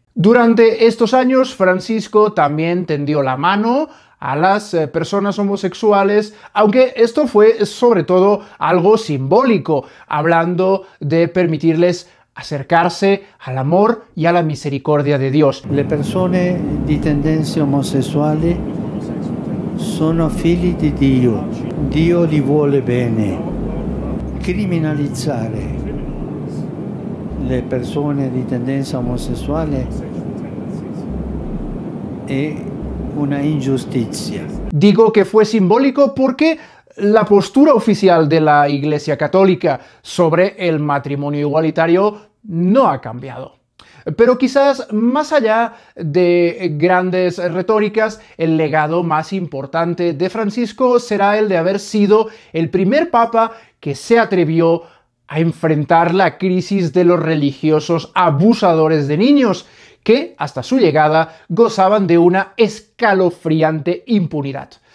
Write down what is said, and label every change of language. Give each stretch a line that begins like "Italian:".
Spanish: Durante estos años, Francisco también tendió la mano a las personas homosexuales, aunque esto fue sobre todo algo simbólico, hablando de permitirles acercarse al amor y a la misericordia de Dios.
Italian: Le persone di tendenze omosessuali sono figli di Dio. Dio li vuole bene. Criminalizzare le persone di tendenza omosessuale è una injusticia.
Spanish: Digo que fue simbólico porque la postura oficial de la Iglesia Católica sobre el matrimonio igualitario no ha cambiado. Pero quizás más allá de grandes retóricas, el legado más importante de Francisco será el de haber sido el primer papa que se atrevió a enfrentar la crisis de los religiosos abusadores de niños, que hasta su llegada gozaban de una escalofriante impunidad.